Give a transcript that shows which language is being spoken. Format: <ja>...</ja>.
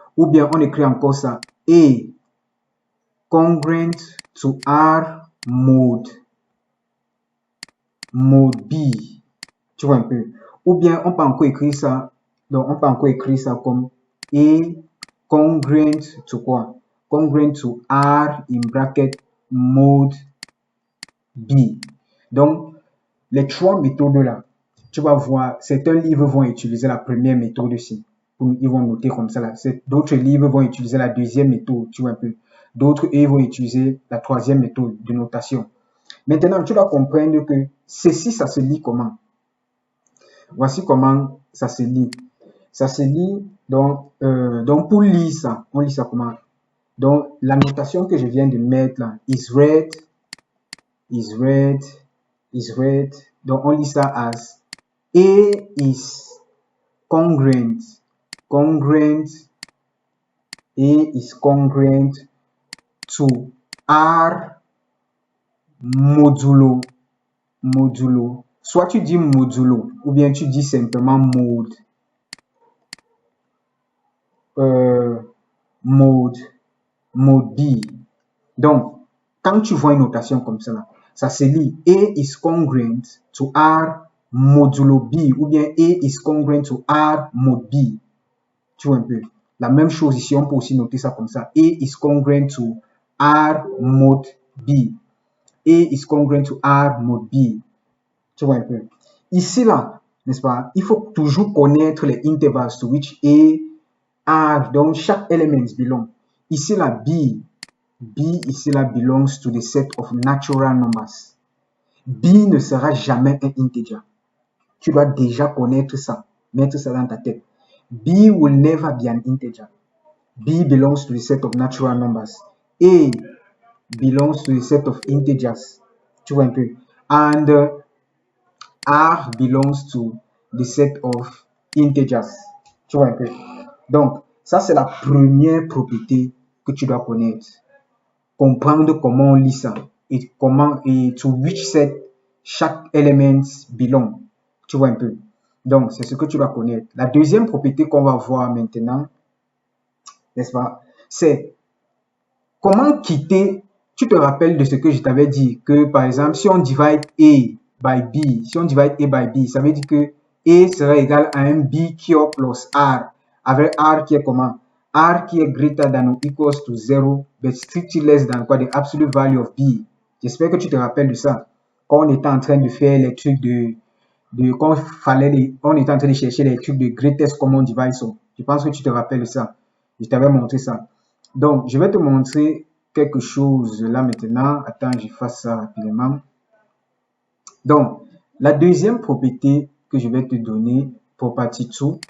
<fr>Ou bien on écrit encore ça,</fr> <en>A congruent to R mode B.</en> <fr>Tu vois un peu? Ou bien on peut encore écrire ça, donc on peut encore écrire ça comme A congruent to quoi?</fr> <en>Congruent to R in bracket mode B.</en> <fr>Donc, les trois méthodes là, tu vas voir, certains livres vont utiliser la première méthode ici. Ils vont noter comme ça là. D'autres livres vont utiliser la deuxième méthode, tu vois un peu. D'autres, ils vont utiliser la troisième méthode de notation. Maintenant, tu dois comprendre que ceci, ça se lit comment? Voici comment ça se lit. Ça se lit, donc pour lire ça, on lit ça comment? Donc, la notation que je viens de mettre là,</fr> <en>is read, is read, is read.</en> <fr>Donc, on lit ça</fr> <en>as A is congruent, congruent, A is congruent to R modulo, modulo.</en> <fr>Soit tu dis modulo, ou bien tu dis simplement mode. Mode B. Donc, quand tu vois une notation comme ça, là, ça se lit</fr> <en>A is congruent to R modulo B,</en> <fr>ou bien</fr> <en>A is congruent to R mode B.</en> <fr>Tu vois un peu. La même chose ici, on peut aussi noter ça comme ça.</fr> <en>A is congruent to R mode B. A is congruent to R mode B.</en> <fr>Tu vois un peu. Ici, là, n'est-ce pas, il faut toujours connaître les intervals</fr> <en>to which A, R,</en> <fr>donc chaque element belong. Ici, là, B ici, là,</fr> <en>belongs to the set of natural numbers.</en> <fr>B ne sera jamais un integer. Tu dois déjà connaître ça, mettre ça dans ta tête.</fr> <en>B will never be an integer. B belongs to the set of natural numbers. A belongs to the set of integers.</en> <fr>Tu vois un peu.</fr> <en>And R belongs to the set of integers.</en> <fr>Tu vois un peu. Donc, ça, c'est la première propriété que tu dois connaître. Comprendre comment on lit ça et comment et</fr> <en>to which set</en> <fr>chaque element belong. Tu vois un peu. Donc, c'est ce que tu dois connaître. La deuxième propriété qu'on va voir maintenant, n'est-ce pas, c'est comment quitter? Tu te rappelles de ce que je t'avais dit, que par exemple, si on</fr> <en>divide A by B,</en> <fr>si on divide A by B, ça veut dire que A sera égal à un B cube plus R, avec R qui est comment? R qui est</fr> <en>greater than or equals to 0, but strictly less than quoi? The absolute value of B.</en> <fr>J'espère que tu te rappelles de ça. Quand on était en train de faire les trucs quand on était en train de chercher les trucs de greatest common divisor. Je pense que tu te rappelles de ça. Je t'avais montré ça. Donc, je vais te montrer quelque chose là maintenant. Attends, je fasse ça rapidement. Donc, la deuxième propriété que je vais te donner, property 2.</fr>